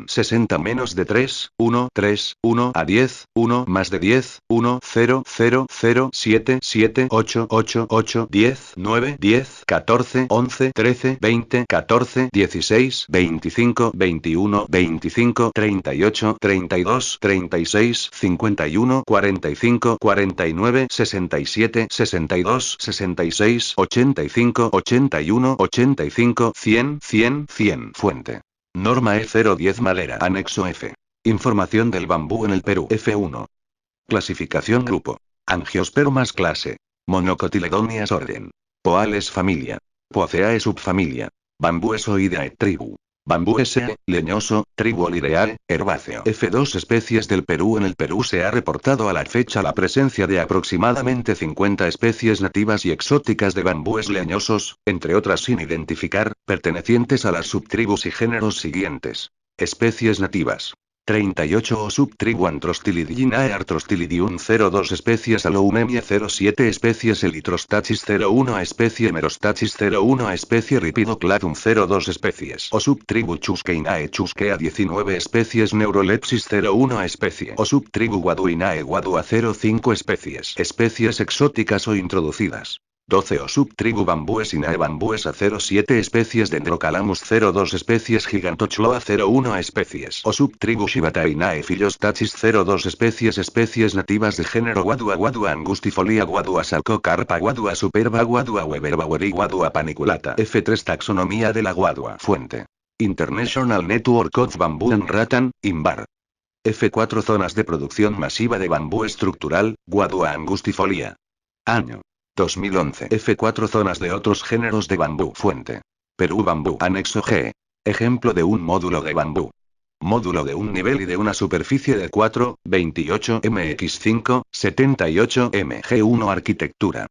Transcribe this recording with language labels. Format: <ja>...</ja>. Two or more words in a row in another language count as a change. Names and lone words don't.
<es>60 menos de 3, 1, 3, 1 a 10, 1 más de 10, 1, 0, 0, 0, 7, 7, 8, 8, 8, 10, 9, 10, 14, 11, 13, 20, 14, 16, 25, 21, 25, 38, 32, 36, 51, 45, 49, 67, 62, 66, 85, 81, 85, 100, 100, 100. Fuente. Norma E010 Madera. Anexo F. Información del bambú en el Perú. F1. Clasificación grupo. Angiospermas clase. Monocotiledonias orden. Poales familia. Poaceae subfamilia. Bambúes oideae tribu. Bambúese, leñoso, tribu olireal, herbáceo. F2 especies del Perú. En el Perú se ha reportado a la fecha la presencia de aproximadamente 50 especies nativas y exóticas de bambúes leñosos, entre otras sin identificar, pertenecientes a las subtribus y géneros siguientes. Especies nativas. 38 o subtribu Antrostylidinae Artrostylidum 02 especies Alounemia 07 especies Elytrostachys 01 especie Merostachys 01 especie Rhipidocladum 02 especies o subtribu Chusqueinae Chusquea 19 especies Neurolepsis 01 especie o subtribu Guaduinae Guadua 05 especies. Especies exóticas o introducidas. 12 o subtribu Bambuesinae Bambuesa 07 especies Dendrocalamus 02 especies Gigantochloa 01 especies o subtribu Shibatainae Philostachys 02 especies nativas de género Guadua Guadua angustifolia Guadua Salcocarpa Guadua superba Guadua Weberbaueri Guadua paniculata. F3 Taxonomía de la Guadua. Fuente. International Network of Bamboo and Rattan, INBAR. F4 Zonas de producción masiva de bambú estructural, Guadua angustifolia. Año 2011. F4 Zonas de otros géneros de bambú. Fuente. Perú Bambú. Anexo G. Ejemplo de un módulo de bambú. Módulo de un nivel y de una superficie de 4, 28 mx5, 78 mg1 Arquitectura.</es>